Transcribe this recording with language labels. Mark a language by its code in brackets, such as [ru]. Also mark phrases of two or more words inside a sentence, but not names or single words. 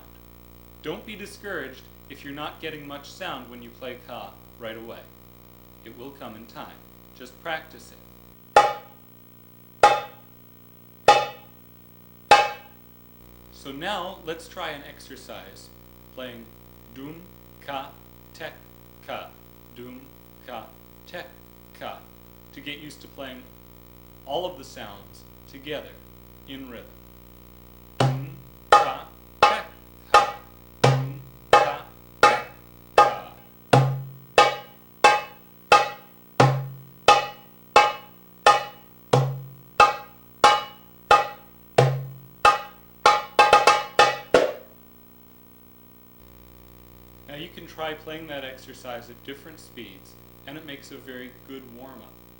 [en] Don't be discouraged if you're not getting much sound when you play ka right away. It will come in time. Just practice it. So now let's try an exercise playing doom, ka, tek, ka, doom, ka, tek, ka, to get used to playing all of the sounds together in rhythm. Doom, ka, tek, ka, doom, ka, tek, ka. Now you can try playing that exercise at different speeds, and it makes a very good warm-up.